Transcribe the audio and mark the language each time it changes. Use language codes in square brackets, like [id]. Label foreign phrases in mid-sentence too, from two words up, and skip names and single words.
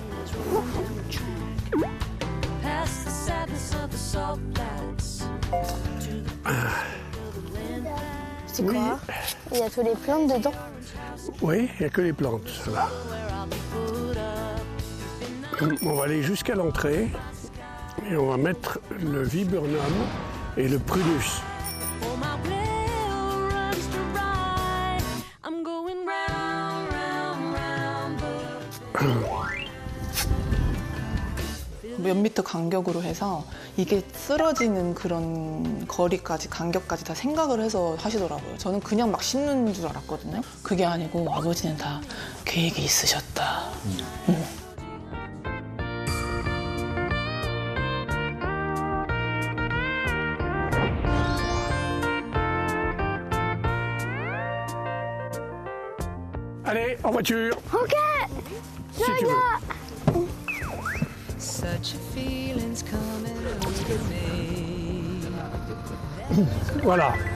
[fr] C'est quoi? Il y a tous les plantes dedans? Oui, il n'y a que les plantes. Là. On va aller jusqu'à l'entrée et on va mettre le viburnum et le prunus. [ko] 몇 미터 간격으로 해서 이게 쓰러지는 그런 거리까지 간격까지 다 생각을 해서 하시더라고요. 저는 그냥 막 심는 줄 알았거든요. 그게 아니고 아버지는 다 계획이 있으셨다. [fr] Allez, en voiture. Ok. Si tu veux. Voilà.